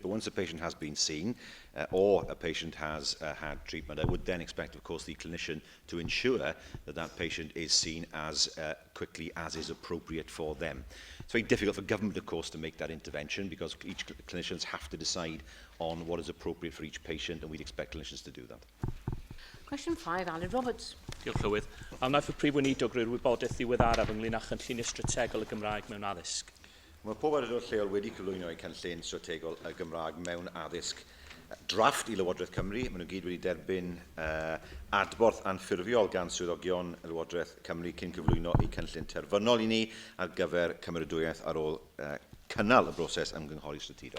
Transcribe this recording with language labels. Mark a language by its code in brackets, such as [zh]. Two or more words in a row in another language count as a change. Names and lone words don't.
[en] But once a patient has been seen or a patient has had treatment, I would then expect, of course, the clinician to ensure that that patient is seen as quickly as is appropriate for them. It's very difficult for government, of course, to make that intervention because each clinicians have to decide on what is appropriate for each patient, and we'd expect clinicians to do that. Question 5, Aled Roberts. [cy] Diolch Llywydd. A wnaeth y Prif Weinidog roi'r wybodaeth ddiweddaraf ynglyn â chynllun strategol y Gymraeg mewn addysg. Mae pob awdurdod lleol wedi cyflwyno eu cynllun strategol y Gymraeg mewn addysg. Drafft I Lywodraeth Cymru, maen nhw gyd wedi derbyn adborth anffurfiol gan swyddogion y Lywodraeth Cymru cyn cyflwyno eu cynllun terfynol I ni ar gyfer cymeradwyaeth ar ôl cynnal y broses ymgynghori statudol.